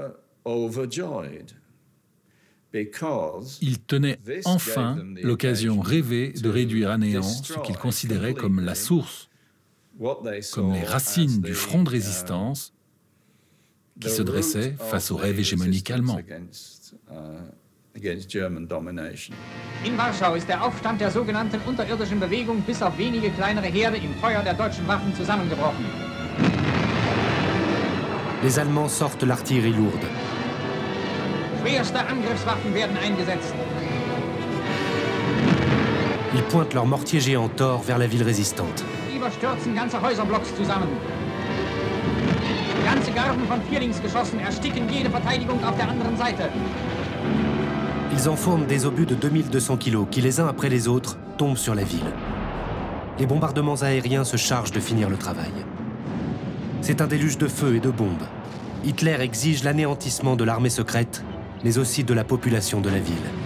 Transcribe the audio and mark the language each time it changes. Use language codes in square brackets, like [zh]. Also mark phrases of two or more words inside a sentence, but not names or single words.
[fr] Il tenait enfin l'occasion rêvée de réduire à néant ce qu'il considérait comme la source, comme les racines du front de résistance qui se dressait face au rêve hégémonique allemand. [de] In Warschau ist der Aufstand der sogenannten unterirdischen Bewegung bis auf wenige kleinere Herde im Feuer der deutschen Waffen zusammengebrochen. [fr] Les Allemands sortent l'artillerie lourde. [de] Schwerste Angriffswaffen werden eingesetzt. [fr] Ils pointent leurs mortiers géants Thor vers la ville résistante. [de] Lieber stürzen ganze Häuserblocks zusammen. Ganze Garden von Vierlingsgeschossen ersticken jede Verteidigung auf der anderen Seite. [fr] Ils enfournent des obus de 2200 kilos qui, les uns après les autres, tombent sur la ville. Les bombardements aériens se chargent de finir le travail. C'est un déluge de feu et de bombes. Hitler exige l'anéantissement de l'armée secrète, mais aussi de la population de la ville.